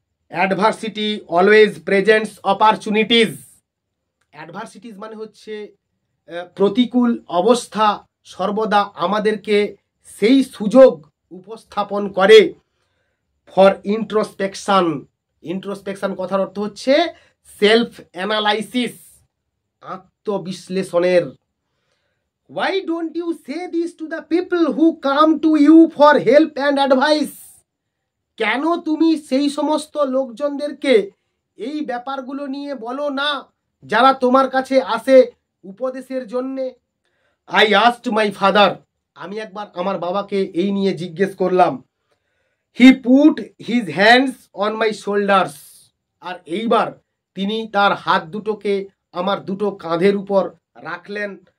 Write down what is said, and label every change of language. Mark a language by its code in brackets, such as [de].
[en] adversity always presents opportunities, [bn] অ্যাডভার্সিটিস মানে হচ্ছে প্রতিকূল অবস্থা সর্বদা আমাদেরকে সেই সুযোগ উপস্থাপন করে [en] For introspection. [bn] ইন্ট্রোস্পেকশন কথার অর্থ হচ্ছে self analysis, আত্মবিশ্লেষণের। [en] Why don't you say this to the people who come to you for help and advice? [bn] কেন তুমি সেই সমস্ত লোকজনদেরকে এই ব্যাপারগুলো নিয়ে বলো না যারা তোমার কাছে আসে উপদেশের জন্যে? [en] I asked my father, [bn] আমি একবার আমার বাবাকে এই নিয়ে জিজ্ঞেস করলাম। [en] he put his hands on my shoulders, [bn] আর এইবার তিনি তার হাত দুটোকে আমার দুটো কাঁধের উপর রাখলেন।